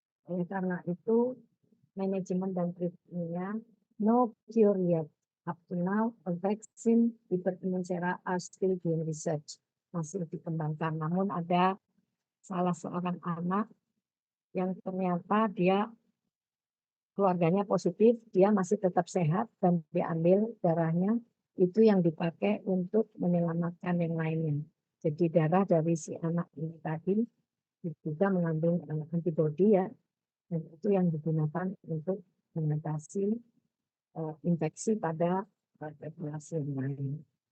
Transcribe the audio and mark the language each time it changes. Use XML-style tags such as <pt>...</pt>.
<id>Oleh karena itu, manajemen dan treatmentnya</id> <en>no cure yet. Up to now, a vaccine hyperimmune sera are still being research,</en> <id>masih dikembangkan. Namun ada salah seorang anak yang ternyata dia keluarganya positif, dia masih tetap sehat dan diambil darahnya, itu yang dipakai untuk menyelamatkan yang lainnya. Jadi darah dari si anak ini tadi juga mengandung antibodi ya, dan itu yang digunakan untuk mengatasi infeksi pada populasi yang lain.</id>